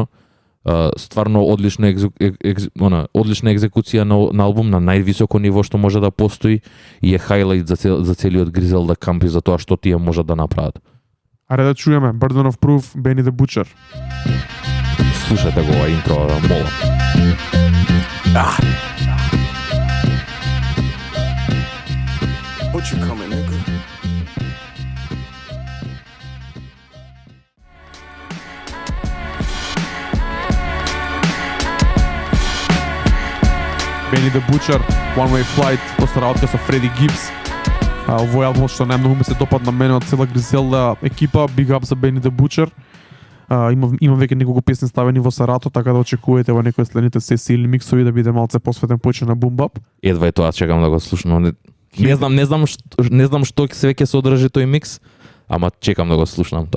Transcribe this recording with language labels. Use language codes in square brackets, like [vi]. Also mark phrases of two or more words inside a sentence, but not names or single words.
[mk] Стварно одлична одлична екзекуција на албум на највисоко ниво што може да постои и е хайлайт за целиот Griselda камп и за тоа што тие можат да направат. Аре да чуеме Burden of Proof, Benny the Butcher. Слушате го ова интро, молам. [en] What you coming, nigga? [mk] Benny the Butcher, One Way Flight, после работка со Freddie Gibbs. Овој албум што најмногу ми се допадна мене од цела Griselda екипа, [en] Big Up [mk] за Benny the Butcher. Има веќе неколку песни ставени во Сарато, така да очекувате во некои следните сесии или миксови да биде малце посветен повеќе на [en] Boom Bap. [mk] Едва е тоа, чекам да го слушнам. Не знам што се ќе содржи тој микс, ама чекам да го слушнам тоа.